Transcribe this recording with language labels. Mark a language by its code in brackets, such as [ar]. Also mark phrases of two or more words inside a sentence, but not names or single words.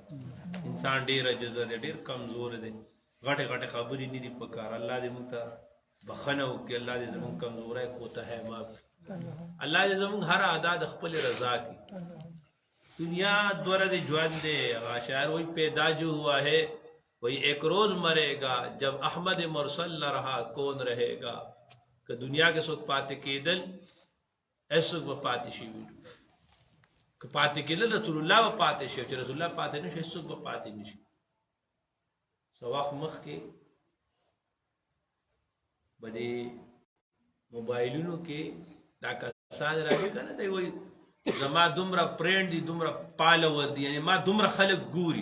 [ps] انسان ډېر عاجز دی، ډېر کمزور دی، غټې غټې خبرې نه دي پکار. الله دې موږ ته بخښنه وکړي، الله دې زموږ کمزوری کوتاهی معاف کړي، الله دې زموږ هر ادا د خپل رضا کړي. دنیا دورہ ژوند دی، [ur] شاعر وہی پیدا جو ہوا ہے وہی ایک روز مرے گا، جب احمد مرسل نہ رہا کون رہے گا. [ps] کہ دنیا کے سوک پاتے کېدل ایسوک به پاتې شي، که پاتې کېدل رسول الله به پاتې شي، چې رسول الله پاتې نه شي هېڅوک به پاتې نه شي. څه وخت مخکې به دې موبایلونو کې دا کسان راځي که نه، دی وایي زما دومره پرینډ دي، دومره پالور دي، یعنی ما دومره خلک ګوري.